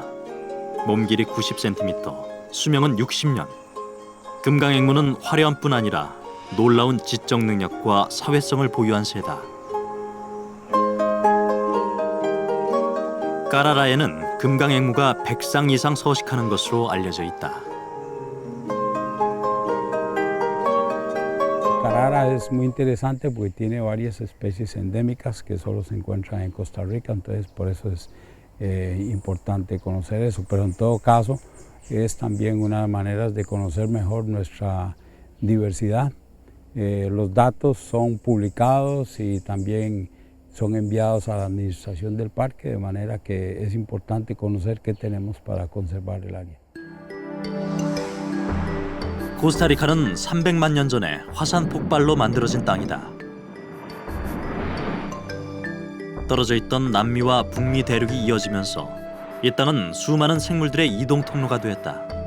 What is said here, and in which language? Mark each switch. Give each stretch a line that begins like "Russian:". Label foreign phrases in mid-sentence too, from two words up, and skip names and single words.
Korean: 몸 길이 90cm, 수명은 60년. 금강앵무는 화려함뿐 아니라 놀라운 지적 능력과 사회성을 보유한 새다. 까라라에는 금강앵무가 100쌍 이상 서식하는 것으로 알려져 있다.
Spanish: Carara es muy interesante porque tiene varias especies endémicas que solo se encuentran en Costa Rica, entonces por eso es importante conocer eso, pero en todo caso es también una manera de conocer mejor nuestra diversidad. Los datos son publicados y también son enviados a la administración del parque, de manera que es importante conocer qué tenemos para conservar el área.
Korean: 코스타리카는 300만 년 전에 화산 폭발로 만들어진 땅이다. 떨어져 있던 남미와 북미 대륙이 이어지면서 이 땅은 수많은 생물들의 이동 통로가 되었다.